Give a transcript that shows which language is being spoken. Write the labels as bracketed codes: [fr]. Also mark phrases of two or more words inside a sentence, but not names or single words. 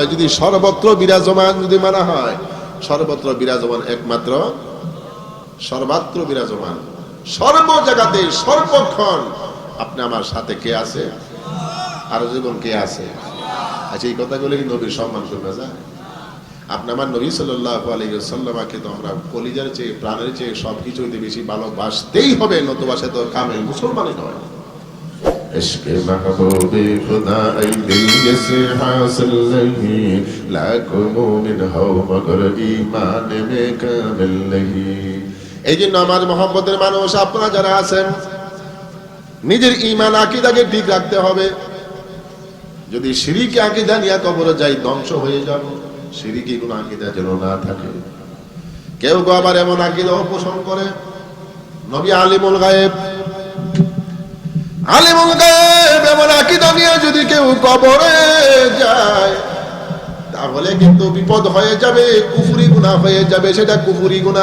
[bn] যদি সর্বত্র বিরাজমান যদি মানা হয়, সর্বত্র বিরাজমান একমাত্র, সর্বত্র বিরাজমান, সর্ব জায়গাতে সর্বক্ষণ আপনি আমার সাথে কে আছে? আর জীবন কে আছে? আচ্ছা, এই কথাগুলো কি নবীর সম্মান করবে যায়? আপনি আমার নবী [ar] صلى الله عليه وسلم [bn] তো আমরা কলিজার চেয়ে, প্রাণের চেয়ে সবকিছু হইতে বেশি ভালোবাসতেই হবে, নতুবা সে তো কামেল মুসলমানই নয়। [ur] عشق محبوب خدا ای دل سے حاصل نہیں لاکھوں مومن ہو مگر ایمان میں کامل نہیں। [bn] এই জন্য আমার মহব্বতের মানুষ আপনারা যারা আছেন, নিজের ঈমান আকীদাকে ঠিক রাখতে হবে। যদি শিরক আকীদা নিয়ে কবরে যাই, ধ্বংস হয়ে যাব। শিরকি কোন আকীদা যেন না থাকে। কেউ কেউ আবার এমন আকীদা পোষণ করে নবী [ar] عالم الغيب, عالم الغيب [bn] এমন আকীদা নিয়ে যদি কেউ কবরে যায়, তাহলে কিন্তু বিপদ হয়ে যাবে, কুফরি গুনাহ হয়ে যাবে।